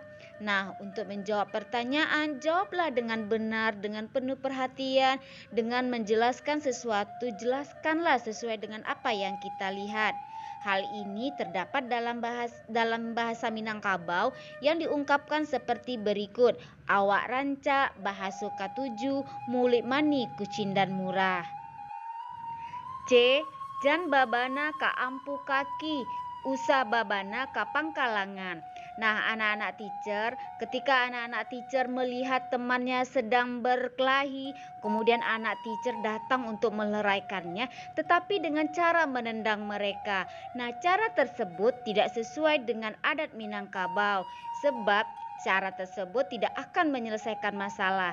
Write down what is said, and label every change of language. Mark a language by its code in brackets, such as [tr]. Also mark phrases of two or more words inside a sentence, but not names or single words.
[id] Nah, untuk menjawab pertanyaan, jawablah dengan benar, dengan penuh perhatian, dengan menjelaskan sesuatu, jelaskanlah sesuai dengan apa yang kita lihat. Hal ini terdapat dalam bahasa Minangkabau yang diungkapkan seperti berikut. [min] Awak rancak, bahasa katuju, mulik mani, kucing dan murah. C. Jan babana ka ampu kaki, usa babana ka pangkalangan. [id] Nah, anak-anak teacher, ketika anak-anak teacher melihat temannya sedang berkelahi, kemudian anak teacher datang untuk meleraikannya, tetapi dengan cara menendang mereka. Nah, cara tersebut tidak sesuai dengan adat Minangkabau, sebab cara tersebut tidak akan menyelesaikan masalah.